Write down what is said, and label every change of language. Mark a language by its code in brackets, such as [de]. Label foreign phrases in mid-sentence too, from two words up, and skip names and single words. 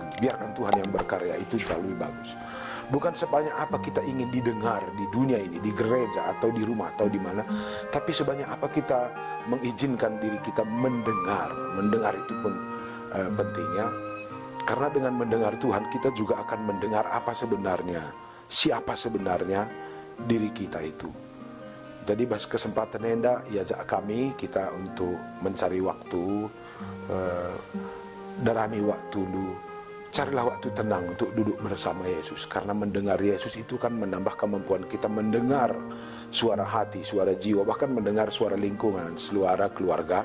[id] Biarkan Tuhan yang berkarya, itu jauh lebih bagus. Bukan sebanyak apa kita ingin didengar di dunia ini, di gereja atau di rumah atau di mana, tapi sebanyak apa kita mengizinkan diri kita mendengar. Mendengar itu pun pentingnya, karena dengan mendengar Tuhan kita juga akan mendengar apa sebenarnya, siapa sebenarnya diri kita itu. Jadi pas kesempatan [btx] enda iajak kami [id] kita untuk mencari waktu, darami waktu dulu. Carilah waktu tenang untuk duduk bersama Yesus, karena mendengar Yesus itu kan menambah kemampuan kita mendengar suara hati, suara jiwa, bahkan mendengar suara lingkungan, suara keluarga.